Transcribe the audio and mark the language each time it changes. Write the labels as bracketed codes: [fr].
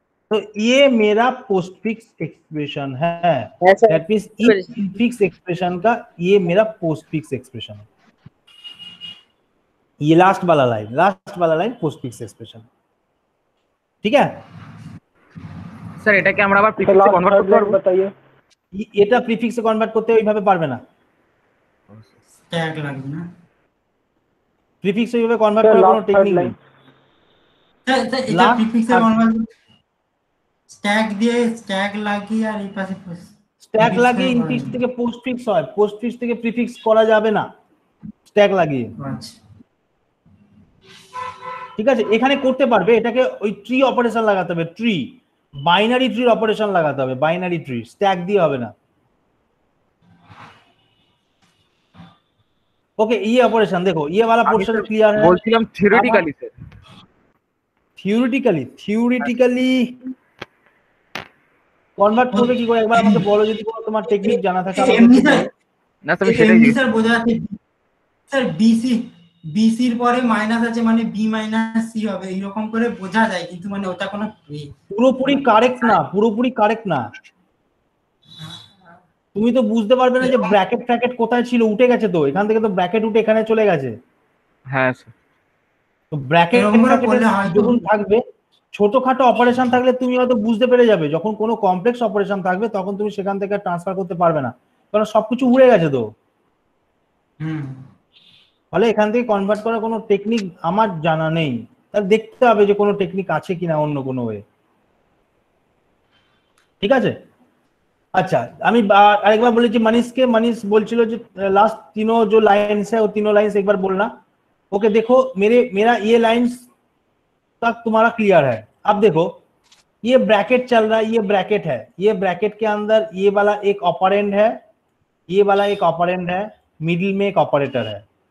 [hi] तो ये मेरा पोस्टफिक्स एक्सप्रेशन है। दैट मींस इस फिक्स एक्सप्रेशन का ये मेरा पोस्टफिक्स एक्सप्रेशन है। ये लास्ट वाला लाइन पोस्टफिक्स एक्सप्रेशन, ठीक है [bn] স্যার এটা কি আমরা আবার প্রিফিক্সে কনভার্ট করতে পারবো? [hi] बताइए, [bn] এটা প্রিফিক্সে কনভার্ট করতে ওইভাবে পারবে না, স্ট্যাক লাগবে না, প্রিফিক্স ওইভাবে কনভার্ট করার কোনো টেকনিক নেই। এটা প্রিফিক্সে কনভার্ট স্ট্যাক দিয়ে স্ট্যাক লাগিয়ে আর এই পাশে স্ট্যাক লাগিয়ে ইনফিক্স থেকে পোস্টফিক্স হয়, পোস্টফিক্স থেকে প্রিফিক্স করা যাবে না স্ট্যাক লাগিয়ে। আচ্ছা ঠিক আছে, এখানে করতে পারবে, এটাকে ওই ট্রি অপারেশন লাগাতে হবে, ট্রি বাইনারি ট্রির অপারেশন লাগাতে হবে, বাইনারি ট্রি, স্ট্যাক দিয়ে হবে না। [hi] ओके ये ऑपरेशन देखो, ये वाला पोर्शन क्लियर है। [bn] বলছিলাম থিওরিটিক্যালি স্যার, থিওরিটিক্যালি কনভার্ট করবে কি করে একবার আমাকে বলো, যদি কোনো তোমার টেকনিক জানা থাকে আমাকে এমনি বলো। না স্যার সেটাই এমনি স্যার বোঝা যাচ্ছে স্যার বিসি এর পরে মাইনাস আছে মানে বি মাইনাস সি হবে এরকম করে বোঝা যায়, কিন্তু মানে ওটা কোনো পুরোপুরি কারেক্ট না। তুমি তো বুঝতে পারবে না যে ব্র্যাকেট ফ্র্যাকেট কোথায় ছিল, উঠে গেছে তো, এখান থেকে তো ব্র্যাকেট উঠে এখানে চলে গেছে। হ্যাঁ স্যার, তো ব্র্যাকেট যখন থাকবে, ছোটখাটো অপারেশন থাকলে তুমি হয়তো বুঝতে পেরে যাবে, যখন কোনো কমপ্লেক্স অপারেশন থাকবে তখন তুমি সেখান থেকে ট্রান্সফার করতে পারবে না, কারণ সবকিছু উড়ে গেছে তো। ফলে এখান থেকে কনভার্ট করার কোনো টেকনিক আমার জানা নেই, তার দেখতে হবে যে কোনো টেকনিক আছে কিনা অন্য কোনো ওয়ে। ঠিক আছে, [hi] अच्छा [bn] আমি আরেকবার বলেছি [hi] मनीष बोलছিল যে लास्ट तीनों जो लाइंस है वो तीनों लाइंस एक बार बोलना। ओके देखो मेरा ये लाइंस तक तुम्हारा क्लियर है। अब देखो ये ब्रैकेट चल रहा है, ये ब्रैकेट है, ये ब्रैकेट के अंदर ये वाला एक ऑपरेंड है, ये वाला एक ऑपरेंड है, मिडिल में एक ऑपरेटर है।